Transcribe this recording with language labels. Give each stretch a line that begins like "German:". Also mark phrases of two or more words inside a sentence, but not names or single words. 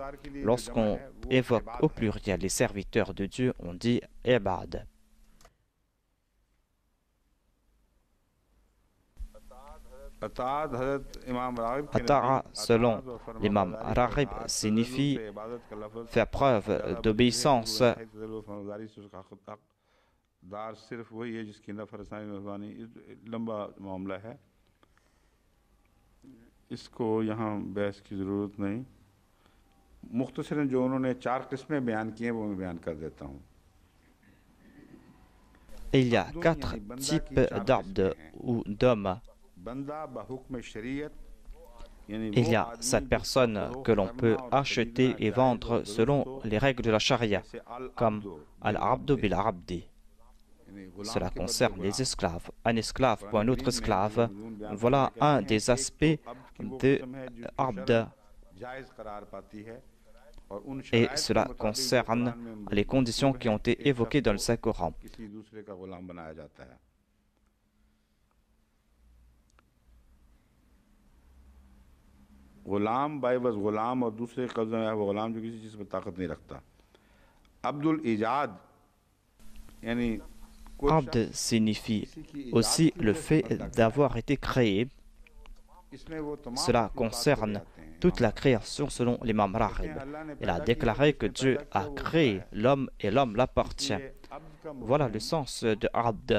French: Lorsqu'on évoque au pluriel les serviteurs de Dieu, on dit ibad. Ata'a, selon l'imam Raghib, signifie faire preuve d'obéissance.
Urdu: اس کو یہاں بحث کی ضرورت نہیں مختصراً جو انہوں نے 4 قسمیں بیان کی ہیں وہ میں بیان کر دیتا ہوں
French: Il y a 4 types d'abd ou d'hommes. Il y a cette personne que l'on peut acheter et vendre selon les règles de la charia, comme
Arabic: العبد بالعبد.
French: Cela concerne les esclaves. Un esclave pour un autre esclave. Voilà un des aspects de abd. Et cela concerne les conditions qui ont été évoquées dans le Saint-Coran.
Urdu: غلام بائی بس غلام اور دوسرے قبضے میں ہے وہ غلام جو کسی چیز پر طاقت نہیں رکھتا. عبد الایجاد یعنی
French: Abd signifie aussi le fait d'avoir été créé. Cela concerne toute la création selon l'imam Raghib. Il a déclaré que Dieu a créé l'homme et l'homme l'appartient. Voilà le sens de Abd.